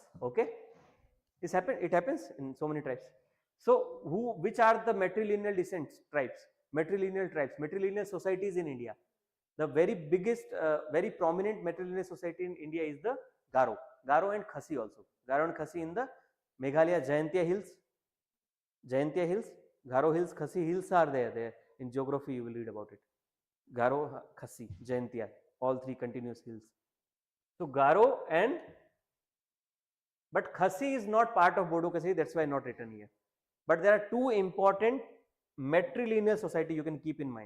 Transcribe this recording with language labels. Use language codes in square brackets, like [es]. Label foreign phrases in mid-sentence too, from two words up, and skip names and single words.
[en] Okay, it happens in so many tribes. So which are the matrilineal descent tribes? Matrilineal societies in India. The very biggest, very prominent matrilineal society in India is the Garo and Khasi also. Garo and Khasi in the Meghalaya Jayantia Hills. Jayantia Hills, Garo Hills, Khasi Hills are there. There in geography you will read about it. Garo, Khasi, Jayantia, all three continuous hills. So Garo and but Khasi is not part of Bodo Khasi, that's why not written here. But there are two important matrilineal society you can keep in mind.